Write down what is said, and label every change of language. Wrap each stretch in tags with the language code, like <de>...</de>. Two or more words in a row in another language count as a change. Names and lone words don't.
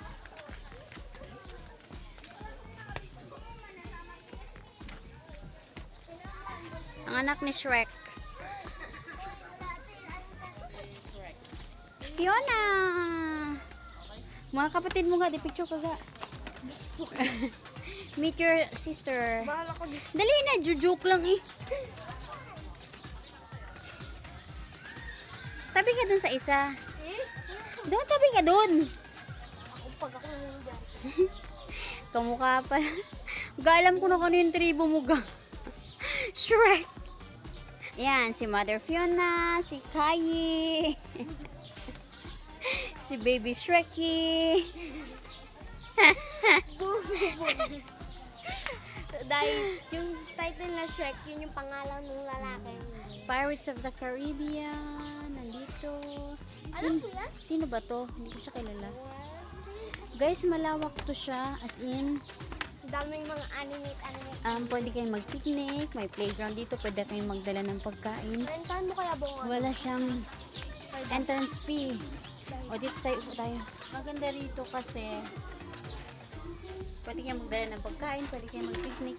<tl>Ang anak ni Shrek. Fiona! Mga kapatid mo nga, di picture ka ga.</tl> <en>Meet your sister.</en> <tl>Bahala ko dito. Dali na, joke lang eh. Tabi ka dun sa isa. Doon, tabi ka dun. Pag ako nandiyan. Kamukha pa. Alam ko na kano yung tribo mo ga. Shrek. Yan, si Mother Fiona, si Kayi. Si Baby Shreky. Dahil yung title na Shrek, yun yung pangalan ng lalaki. Pirates of the Caribbean. Nandito. Alam ko yan? Sino ba to? Hindi ko siya kilala. Guys, malawak to siya.</tl> <en>As in,</en> <tl>Daming mga animate. pwede kayong mag-picnic. May playground dito. Pwede kayong magdala ng pagkain. Rentahan mo kaya bunga? Wala siyang entrance fee. O, dito tayo. Maganda rito kasi pwede kayong magdala ng pagkain, pwede kayong mag-picnic.</tl>